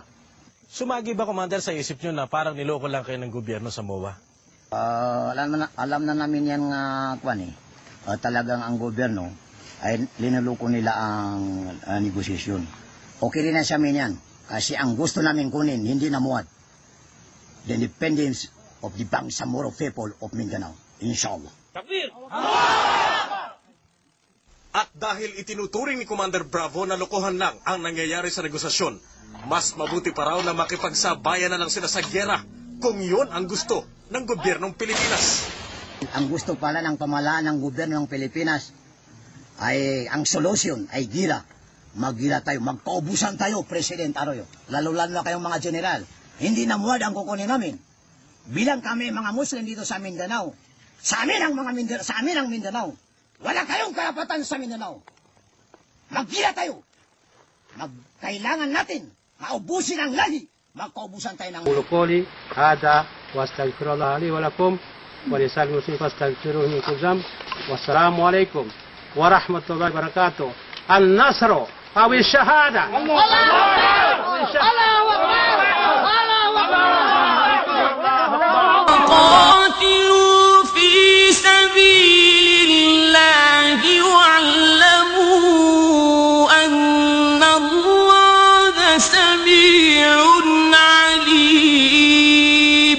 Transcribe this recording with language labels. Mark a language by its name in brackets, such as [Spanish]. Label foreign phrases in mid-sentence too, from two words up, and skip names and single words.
[Filipino] Sumagi ba, Commander, sa isip nyo na parang niloko lang kayo ng gobyerno sa MOA? Alam na namin yan talagang ang gobyerno ay linuloko nila ang negosasyon. Okay rin na sa amin yan. Kasi ang gusto namin kunin, hindi na MOA. [English] The independence of the Bangsamoro people of Mindanao. [Arabic] Inshallah. [Filipino] Takbir! At dahil itinuturing ni Commander Bravo na lokohan lang ang nangyayari sa negosasyon, mas mabuti pa raw na makipagsabayan na lang sila sa gyera kung yun ang gusto ng gobyernong Pilipinas. Ang gusto pala ng pamahalaan ng gobyerno ng Pilipinas ay ang solusyon ay gira. Magira tayo, magkaubusan tayo, President Arroyo. Lalo-lalo na kayong mga general. Hindi na MOA ang kukunin namin. Bilang kami mga Muslim dito sa Mindanao, sa amin ang Mindanao. Wala kayong karapatan sa Mindanao. Magkila tayo. Kailangan natin maubusin ang lahi. Magkaubusan tayo ng... [Arabic] أقول قولي هذا واستغفر الله لي ولكم ولسائر المسلمين فاستغفروه من كل ذنب والسلام عليكم ورحمة الله وبركاته. النصر أو الشهادة. قاتلوا في سبيل الله واعلموا أن الله سميع عليم.